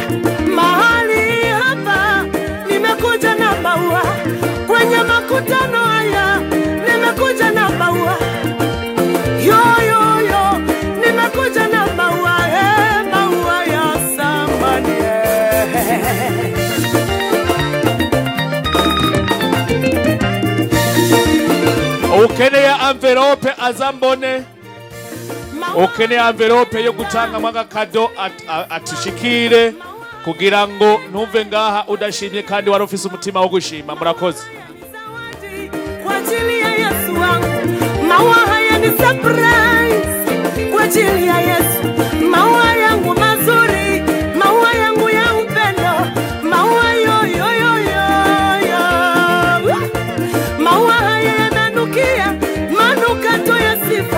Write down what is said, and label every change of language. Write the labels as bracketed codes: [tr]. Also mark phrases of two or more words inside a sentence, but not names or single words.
[sw] Mahali hapa nimekuja na maua. Kwenye makutano haya nimekuja na maua. Yo nimekuja na maua. Maua ya samani. [rw] Ukeneye envelope azambone. Ukeneye envelope yo gutanga mwaga kado atushikire kugira ngo ntumve ngaha udashimye kandi wari ufise umutima wo gushima. Murakoze. [sw] Kwa ajili ya Yesu wangu maua haya ni surprise. Kwa ajili ya Yesu maua yangu mazuri, maua yangu ya upendo, maua yo. Maua haya yananukia manukato ya sifa.